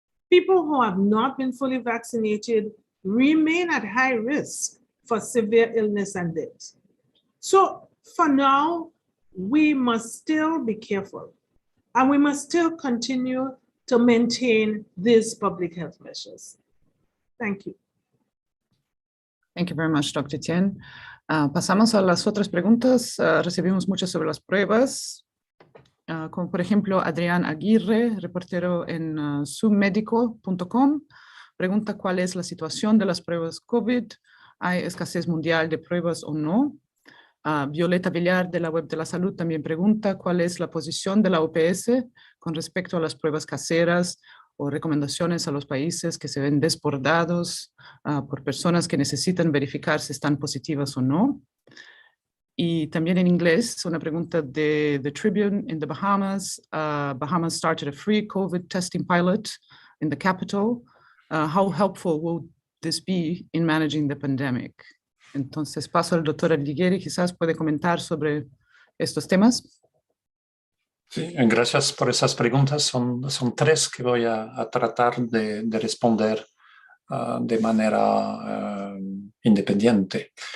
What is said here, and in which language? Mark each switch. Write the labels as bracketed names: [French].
[English] People who have not been fully vaccinated remain at high risk for severe illness and death. So for now, we must still be careful, and we must still continue to maintain these public health measures. Thank you. Thank you very much, Dr. Etienne. [Spanish] Pasamos a las otras preguntas. Recibimos muchas sobre las pruebas, como por ejemplo Adrián Aguirre, reportero en submedico.com, pregunta cuál es la situación de las pruebas COVID, ¿hay escasez mundial de pruebas o no? Violeta Villar de la Web de la Salud también pregunta cuál es la posición de la OPS con respecto a las pruebas caseras o recomendaciones a los países que se ven desbordados por personas que necesitan verificar si están positivas o no. Y también en inglés, una pregunta de The Tribune in the Bahamas. [English] Bahamas started a free COVID testing pilot in the capital. How helpful will this be in managing the pandemic? [Spanish] Entonces paso al doctor Alighieri, quizás puede comentar sobre estos temas. Sí, gracias por esas preguntas. Son tres que voy a tratar de responder de manera independiente.